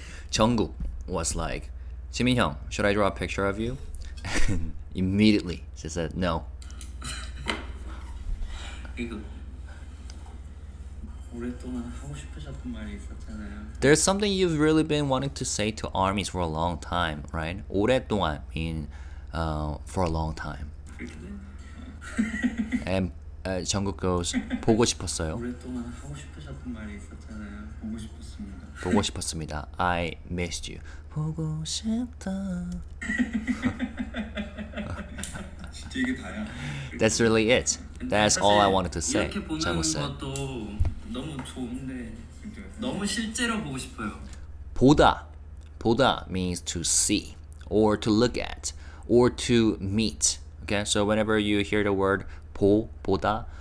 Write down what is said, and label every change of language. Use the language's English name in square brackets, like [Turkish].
[English] Jungkook was like, Jimin Hyung, should I draw a picture of you? And immediately she said no. [Korean] 이거 오랫동안 하고 싶으셨던 말이 있었잖아요. [English] There's something you've really been wanting to say to armies for a long time, right? 오랫동안 mean for a long time. And Jungkook goes, [Korean] 보고 싶었어요. 오랫동안 하고 싶으셨던 말이 있었잖아요. 보고 싶었습니다. 보고 싶었습니다. [English] I missed you. [Korean] 보고 싶다. 진짜 이게 다야. [English] That's really it. That's all I wanted to say. [Korean] 이렇게 보는 [English] Jungkook said. [Korean] 것도 너무 좋은데 너무 실제로 보고 싶어요. 보다. [English] 보다 means to see or to look at or to meet. Okay, so whenever you hear the word 보다,